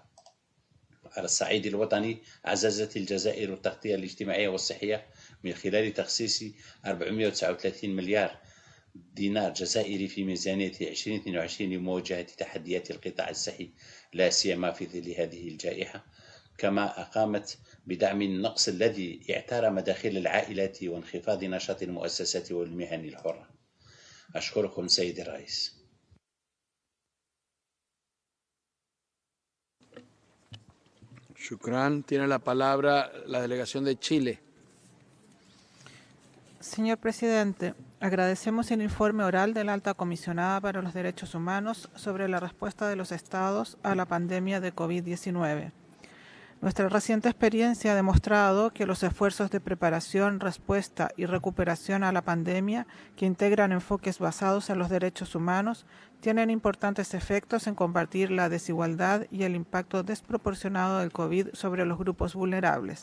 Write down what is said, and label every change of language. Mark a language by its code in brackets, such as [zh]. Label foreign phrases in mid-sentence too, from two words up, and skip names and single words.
[ar] على الصعيد الوطني، عززت الجزائر التغطية الاجتماعية والصحية من خلال تخصيص 439 مليار دينار جزائري في ميزانية 2022 لمواجهة تحديات القطاع الصحي لا سيما في ظل هذه الجائحة، كما قامت بدعم النقص الذي اعتار مداخل العائلات وانخفاض نشاط المؤسسات والمهن الحرة. أشكركم سيدي الرئيس. Shukran. [es] Tiene la palabra la delegación de Chile. Señor presidente, agradecemos el informe oral de la Alta Comisionada para los Derechos Humanos sobre la respuesta de los Estados a la pandemia de COVID-19. Nuestra reciente experiencia ha demostrado que los esfuerzos de preparación, respuesta y recuperación a la pandemia, que integran enfoques basados en los derechos humanos, tienen importantes efectos en combatir la desigualdad y el impacto desproporcionado del COVID sobre los grupos vulnerables.